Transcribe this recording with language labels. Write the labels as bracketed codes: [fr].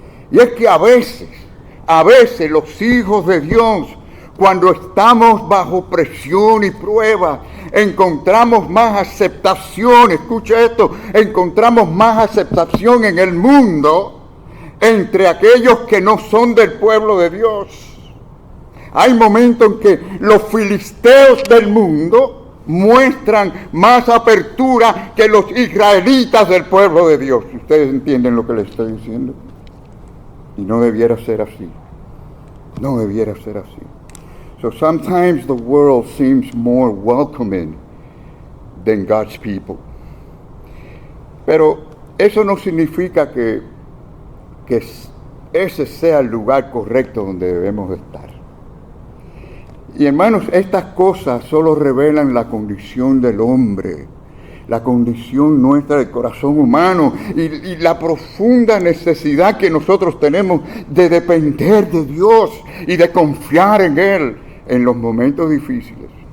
[es] Y es que a veces los hijos de Dios, cuando estamos bajo presión y prueba, encontramos más aceptación, escucha esto, encontramos más aceptación en el mundo entre aquellos que no son del pueblo de Dios. Hay momentos en que los filisteos del mundo muestran más apertura que los israelitas del pueblo de Dios. Ustedes entienden lo que les estoy diciendo. Y no debiera ser así. No debiera ser así. [en] So sometimes the world seems more welcoming than God's people. [es] Pero eso no significa que ese sea el lugar correcto donde debemos estar. Y hermanos, estas cosas solo revelan la condición del hombre, la condición nuestra del corazón humano y la profunda necesidad que nosotros tenemos de depender de Dios y de confiar en Él en los momentos difíciles.